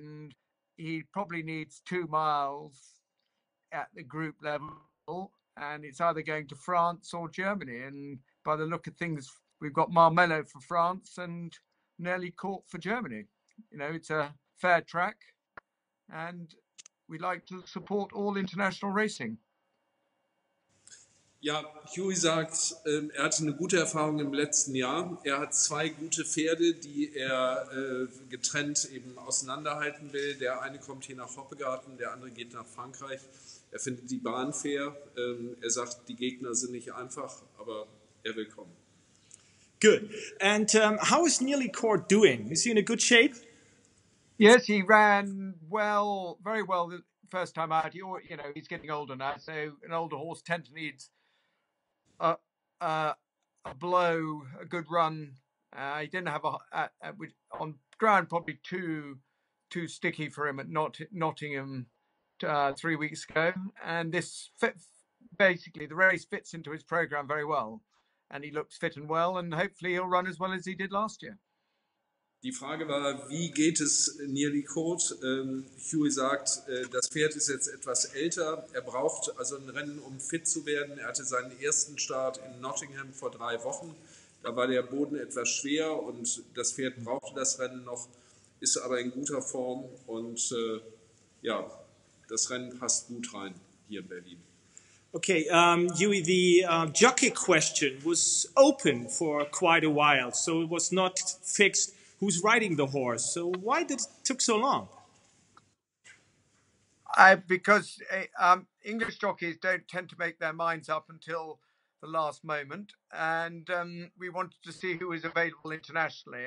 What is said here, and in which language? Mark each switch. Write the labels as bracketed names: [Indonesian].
[English] And he probably needs 2 miles at the group level, and it's either going to France or Germany. And by the look of things, we've got Marmello for France and Nearly Court for Germany. It's a fair track, and we like to support all international racing. [German] Ja, Hughie sagt, er hatte eine gute Erfahrung im letzten Jahr. Er hat 2 gute Pferde, die er getrennt eben auseinanderhalten will. Der eine kommt hier nach Hoppegarten, der andere geht nach Frankreich. Er findet die Bahn fair. Er sagt, die Gegner sind nicht einfach, aber er will kommen. [English] Good. And how is Nearly Court doing? Is he in a good shape? Yes, he ran well, very well the first time out. He's getting older now, so an older horse tends to need a blow, a good run. He didn't have on ground probably too sticky for him at Nottingham 3 weeks ago, and basically the race fits into his program very well, and he looks fit and well, and hopefully he'll run as well as he did last year. [German] Die Frage war, wie geht es Nearly Court? Hughie sagt, das Pferd ist jetzt etwas älter. Er braucht also ein Rennen, um fit zu werden. Er hatte seinen ersten Start in Nottingham vor 3 Wochen. Da war der Boden etwas schwer und das Pferd brauchte das Rennen noch, ist aber in guter Form und ja, das Rennen passt gut rein hier in Berlin. [English] Okay, Hughie, the jockey question was open for quite a while, so it was not fixed who's riding the horse. So why did it took so long? Because English jockeys don't tend to make their minds up until the last moment, and we wanted to see who was available internationally.